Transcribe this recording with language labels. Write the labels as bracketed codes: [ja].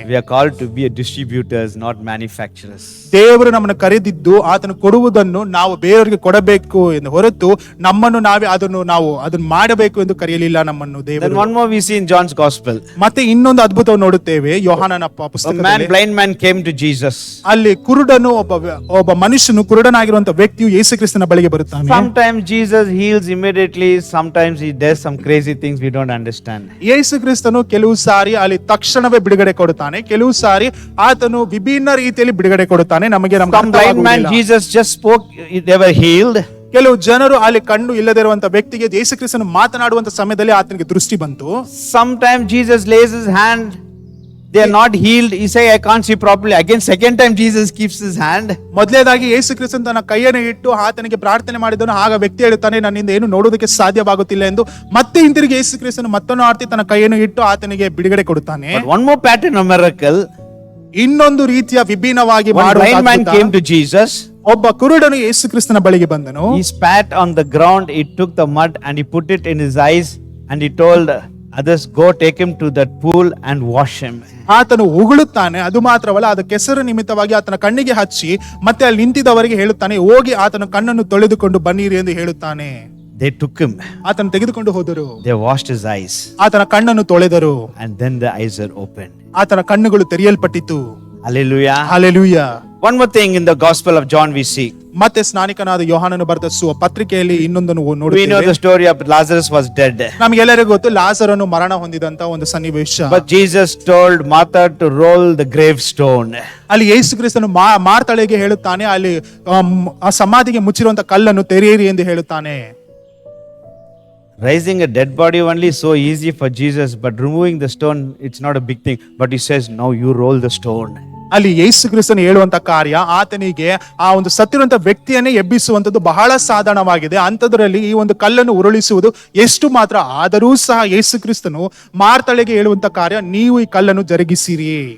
[en] We are called to be a distributors, not manufacturers. [kn] ದೇವರು ನಮ್ಮನ್ನು ಕರೆದಿದ್ದು ಆತನು ಕೊಡುವುದನ್ನು ನಾವು ಬೇರೆಯವರಿಗೆ ಕೊಡಬೇಕು ಎಂದು ಹೊರತು ನಮ್ಮನ್ನು ನಾವೇ ಅದನ್ನು ಮಾಡಬೇಕು ಎಂದು ಕರೆಯಲಿಲ್ಲ ನಮ್ಮನ್ನು [en] Then [kn] ದೇವರು. [en] one more we see in John's Gospel. [kn] ಮತ್ತೆ ಇನ್ನೊಂದು ಅದ್ಭುತವನ್ನು ನೋಡುತ್ತೇವೆ ಯೋಹಾನನ [en] A [kn] ಪುಸ್ತಕದಲ್ಲಿ. [en] blind man came to Jesus. [kn] ಅಲ್ಲಿ ಕುರುಡನು ಒಬ್ಬ ಮನುಷ್ಯನು, ಕುರುಡನಾಗಿರುವಂತ ವ್ಯಕ್ತಿಯು ಯೇಸು ಕ್ರಿಸ್ತನ ಬಳಿಗೆ ಬರುತ್ತಾನೆ. [en] Sometimes Jesus heals immediately, sometimes he does some crazy things we don't understand. [kn] ಯೇಸು ಕ್ರಿಸ್ತನು ಕೆಲವು ಸಾರಿ ಅಲ್ಲಿ ತಕ್ಷಣವೇ ಬಿಡುಗಡೆ ಕೊಡುತ್ತಾನೆ, ಕೆಲವು ಸಾರಿ ಆತನು ವಿಭಿನ್ನ ರೀತಿಯಲ್ಲಿ ಬಿಡುಗಡೆ ಕೊಡುತ್ತಾನೆ. ನಮಗೆ [en] Some blind man Jesus just spoke, they were healed. [kn] ಕೆಲವು ಜನರು ಅಲ್ಲಿ ಕಣ್ಣು ಇಲ್ಲದಿರುವಂತ ವ್ಯಕ್ತಿಗೆ ಯೇಸು ಕ್ರಿಸ್ತನು ಮಾತನಾಡುವಂತ ಸಮಯದಲ್ಲಿ ಆತನಿಗೆ ದೃಷ್ಟಿ ಬಂತು. [en] Sometimes Jesus lays his hand, they are not healed. He say, I can't see properly. Again, second time Jesus keeps his hand. [kn] ಮೊದಲೇದಾಗಿ ಯೇಸು ಕ್ರಿಸ್ತನು ತನ್ನ ಕೈಯನ್ನು ಇಟ್ಟು ಆತನಿಗೆ ಪ್ರಾರ್ಥನೆ ಮಾಡಿದನು. ಆಗ ವ್ಯಕ್ತಿ ಹೇಳುತ್ತಾನೆ, ನನ್ನಿಂದ ಏನು ನೋಡುವುದಕ್ಕೆ ಸಾಧ್ಯವಾಗುತ್ತಿಲ್ಲ ಎಂದು. ಮತ್ತೆ ಹಿಂತಿರುಗಿ ಯೇಸು ಕ್ರಿಸ್ತನು ಮತ್ತೊಂದು ಆರ್ತಿ ತನ್ನ ಕೈಯನ್ನು ಇಟ್ಟು ಆತನಿಗೆ ಬಿಡುಗಡೆ ಕೊಡುತ್ತಾನೆ. [en] But one more pattern of miracle. [kn] ಇನ್ನೊಂದು ರೀತಿಯ ವಿಭಿನ್ನವಾಗಿ [en] One blind man [kn] ಮಾಡುವ [en] came to Jesus. [kn] ಒಬ್ಬ ಕುರುಡನು ಯೇಸು ಕ್ರಿಸ್ತನ ಬಳಿಗೆ ಬಂದನು. [en] He spat on the ground. He took the mud and he put it in his eyes. And he told others, go take him to that pool and wash him. [kn] ಆತನು ಉಗುಳುತ್ತಾನೆ. ಅದು ಮಾತ್ರವಲ್ಲ, ಅದು ಕೆಸರು ನಿಮಿತ್ತವಾಗಿ ಆತನ ಕಣ್ಣಿಗೆ ಹಚ್ಚಿ ಮತ್ತೆ ಅಲ್ಲಿ ನಿಂತಿದ್ದವರಿಗೆ ಹೇಳುತ್ತಾನೆ, ಹೋಗಿ ಆತನ ಕಣ್ಣನ್ನು ತೊಳೆದುಕೊಂಡು ಬನ್ನಿರಿ ಎಂದು ಹೇಳುತ್ತಾನೆ. [en] They took him. [kn] ಆತನು ತೆಗೆದುಕೊಂಡು ಹೋದರು. [en] They washed his eyes. [kn] ಆತನ ಕಣ್ಣನ್ನು ತೊಳೆದರು. [en] And then the eyes are opened. [kn] ಆತನ ಕಣ್ಣುಗಳು ತೆರೆಯಲ್ಪಟ್ಟಿತು. [en] Hallelujah. [kn] Hallelujah. [en] One more thing in the Gospel of John we see. [kn] ಮತ್ತೆ ಸ್ನಾನಿಕನಾದ ಯೋಹಾನನು ಬರೆದ ಪತ್ರಿಕೆಯಲ್ಲಿ ಇನ್ನೊಂದನ್ನು [en] We know [kn] ನೋಡುತ್ತೇವೆ. [en] the story of Lazarus was dead. [kn] ನಮಗೆಲ್ಲರಿಗೂ ಗೊತ್ತು ಲಾಜರನು ಮರಣ ಹೊಂದಿದಂತ ಒಂದು ಸನ್ನಿವೇಶ. [en] But Jesus told Martha to roll the gravestone. [kn] ಅಲ್ಲಿ ಯೇಸು ಕ್ರಿಸ್ತನು ಮಾರ್ತಳೆಗೆ ಹೇಳುತ್ತಾನೆ, ಅಲ್ಲಿ ಆ ಸಮಾಧಿಗೆ ಮುಚ್ಚಿರುವಂತ ಕಲ್ಲನ್ನು ತೆರೆಯಿರಿ ಎಂದು ಹೇಳುತ್ತಾನೆ. [en] Raising a dead body only is so easy for Jesus, but removing the stone, it's not a big thing. But he says, now you roll the stone. [kn] ಅಲ್ಲಿ ಯೇಸು ಕ್ರಿಸ್ತನು ಹೇಳುವಂತ ಕಾರ್ಯ, ಆತನಿಗೆ ಆ ಒಂದು ಸತ್ತಿರುವಂತ ವ್ಯಕ್ತಿಯನ್ನೇ ಎಬ್ಬಿಸುವಂತದ್ದು ಬಹಳ ಸಾಧಾರಣವಾಗಿದೆ. ಅಂತದ್ರಲ್ಲಿ ಈ ಒಂದು ಕಲ್ಲನ್ನು ಉರುಳಿಸುವುದು ಎಷ್ಟು ಮಾತ್ರ. ಆದರೂ ಸಹ ಯೇಸು ಕ್ರಿಸ್ತನು ಮಾರ್ತಳೆಗೆ ಹೇಳುವಂತ ಕಾರ್ಯ, ನೀವು ಈ ಕಲ್ಲನ್ನು ಜರುಗಿಸಿರಿ.